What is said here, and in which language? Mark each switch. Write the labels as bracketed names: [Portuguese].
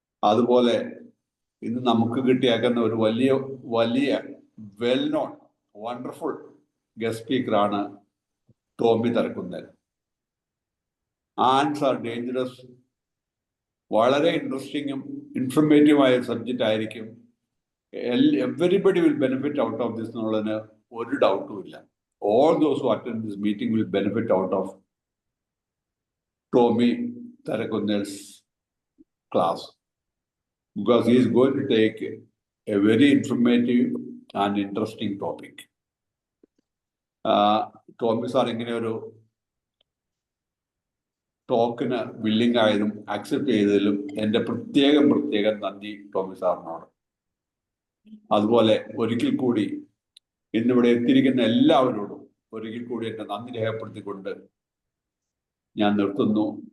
[Malayalam] അതുപോലെ ഇന്ന് നമുക്ക് കിട്ടിയേക്കുന്ന ഒരു വലിയ well known wonderful guest സ്പീക്കറാണ് Tomy തരക്കുന്നൽ. [English] Ants are dangerous. [Malayalam] വളരെ ഇൻട്രസ്റ്റിങ്ങും ഇൻഫർമേറ്റീവായ സബ്ജക്റ്റ് ആയിരിക്കും. [English] everybody will benefit out of this [Malayalam] എന്നുള്ളതിന് ഒരു ഡൗട്ടും ഇല്ല. [English] All those who attend this meeting will benefit out of Tomy Tharakunnel's class, because he is going to take a very informative and interesting topic. [Malayalam] Tomy sir ഇങ്ങനെ ഒരു ടോക്കിന് willing ആയതും accept ചെയ്തതിലും എൻ്റെ പ്രത്യേകം നന്ദി ടോമി സാറിനോട്. അതുപോലെ ഒരിക്കൽ കൂടി ഇന്നിവിടെ എത്തിയിരിക്കുന്ന എല്ലാവരോടും ഒരിക്കൽ കൂടി എൻ്റെ നന്ദി രേഖപ്പെടുത്തിക്കൊണ്ട് ഞാൻ നിർത്തുന്നു.